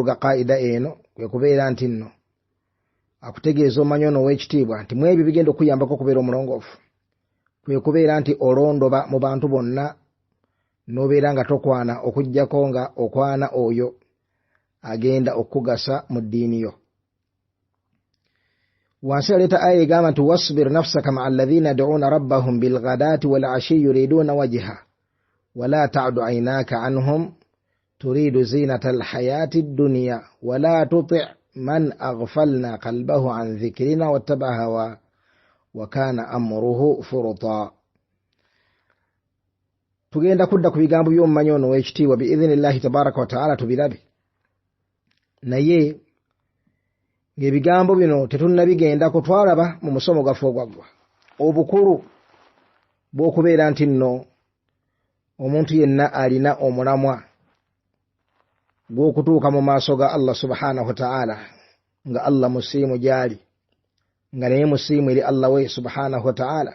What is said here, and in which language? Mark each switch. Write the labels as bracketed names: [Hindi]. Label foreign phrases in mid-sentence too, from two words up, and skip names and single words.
[Ganda] ga qaida eno kwe kubeera nti nno akutegeeza omanyi ono ow'ekitiibwa nti mu ebyo bigenda okuyambako okubeera omulongoofu, kwe kubeera nti olondoba mu bantu bonna n'obeera nga tokwana okuggyako nga okwana oyo agenda okugasa mu ddiini yo. Wansi yaleeta aya egamba nti [Arabic] واصبر نفسك مع الذين يدعون ربهم بالغداة والعشي يريدون وجه ولا تعد عيناك عنهم تريد زينة الحياة الدنيا ولا تطع من أغفلنا قلبه عن ذكرنا واتبع هوى وكان أمره فرطا. [Ganda] Tugenda kudda ku bigambo by'omumanyi ono w'ekitiibwa [Arabic] بإذن الله تبارك وتعالى [Ganda] tubirabe, naye ng'ebigambo bino tetunnabigenda kutwalaba mu musomo gwaffe ogwaggwa obukulu bw'okubeera nti nno omuntu yenna alina omulamwa gw'okutuuka mu maaso ga Allah [Arabic] سبحانه وتعالى [Ganda] nga Allah musiimu gyali, nga naye musiimu eri Allah we [Arabic] سبحانه وتعالى.